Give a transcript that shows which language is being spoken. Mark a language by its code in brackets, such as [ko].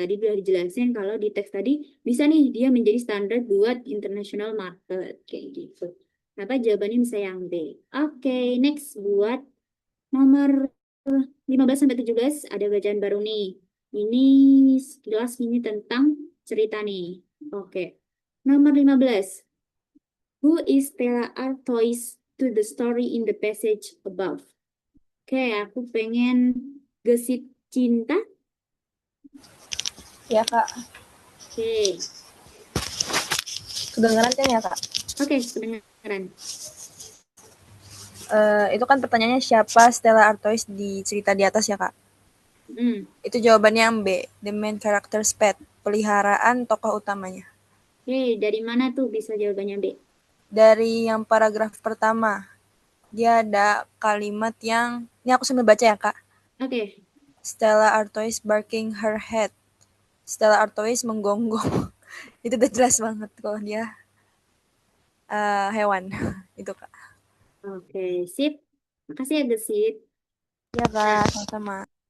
[id] Tadi udah dijelasin kalau di teks tadi bisa nih dia menjadi standar buat international market kayak gitu. Kenapa jawabannya bisa yang B? Oke, next buat nomor 15 sampai 17 ada bacaan baru nih. Ini sekilas ini tentang cerita nih. Oke. Nomor 15. [en] Who is Stella Artois to the story in the passage above? [id] Oke, aku pengen gesit cinta. Ya, Kak. Oke. Kedengeran kan ya, Kak? Oke, kedengaran. Itu kan pertanyaannya siapa Stella Artois di cerita di atas ya, Kak? Itu jawabannya yang B, [en] the main character's pet, [id] peliharaan tokoh utamanya. Oke, dari mana tuh bisa jawabannya B? Dari yang paragraf pertama. Dia ada kalimat yang, ini aku sambil baca ya, Kak. Oke. [en] Stella Artois barking her head. [id] Stella Artois menggonggong. Itu udah jelas banget kalau dia hewan. Itu, Kak. Oke, sip. Makasih ya, Gesit. Ya, Kak, sama-sama.